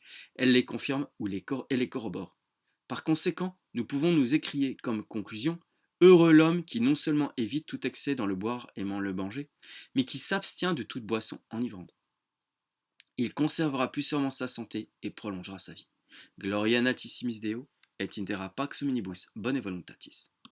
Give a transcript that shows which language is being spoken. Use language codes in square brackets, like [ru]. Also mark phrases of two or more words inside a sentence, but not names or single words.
[fr] Elles les confirment ou les corroborent. Par conséquent, nous pouvons nous écrier comme conclusion « Heureux l'homme qui non seulement évite tout excès dans le boire et le manger, mais qui s'abstient de toute boisson enivrante. Il conservera plus sûrement sa santé et prolongera sa vie. [la] Gloria natissimis Deo, et in terra pax omnibus, bone voluntatis. »